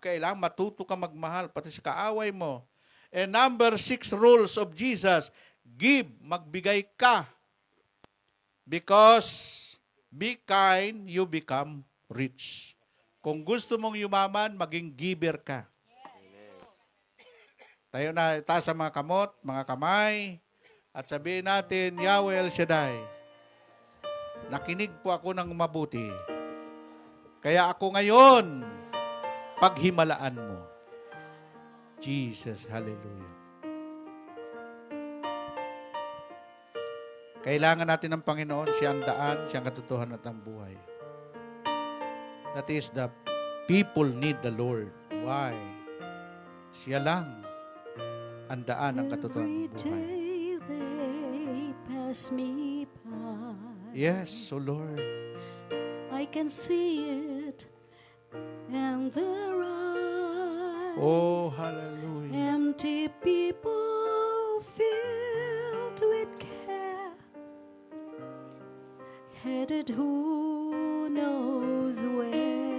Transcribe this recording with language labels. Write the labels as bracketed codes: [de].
[tl] Kailangan matuto ka magmahal, pati sa kaaway mo. [en] And number 6, rules of Jesus, give, [tl] magbigay ka. [en] Because be kind, you become rich. [tl] Kung gusto mong yumaman, maging giver ka. Tayo na, taas ang mga kamot, mga kamay, at sabihin natin, Yahweh El Shaddai, nakinig po ako ng mabuti. Kaya ako ngayon, paghimalaan mo. Jesus, hallelujah. Kailangan natin ng Panginoon, siyang daan, siyang katotohanan at ang buhay. [en] That is the people need the Lord. Why? [tl] Siya lang ang daan ng katotohanan ng buhay. [en] Every day they pass me by. Yes, so Lord. I can see it in their eyes. Oh, hallelujah. Empty people filled with care, headed who knows where.